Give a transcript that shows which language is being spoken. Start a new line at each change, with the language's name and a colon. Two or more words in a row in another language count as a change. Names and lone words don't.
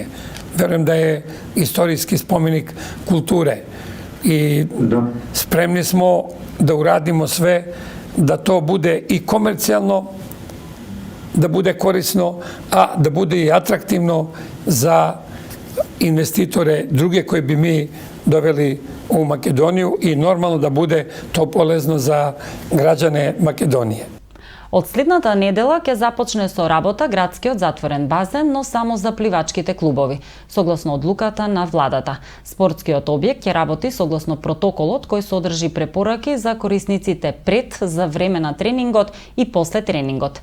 Serbian: Verujem da je istorijski spomenik kulture i spremni smo da uradimo sve da to bude i komercijalno, da bude korisno, a da bude i atraktivno za investitore druge koje bi mi doveli u Makedoniju i normalno da bude to polezno za građane Makedonije.
Macedonian: Од следната недела ќе започне со работа градскиот затворен базен, но само за пливачките клубови, согласно одлуката на владата. Спортскиот објект ќе работи согласно протоколот кој содржи препораки за корисниците пред, за време на тренингот и после тренингот.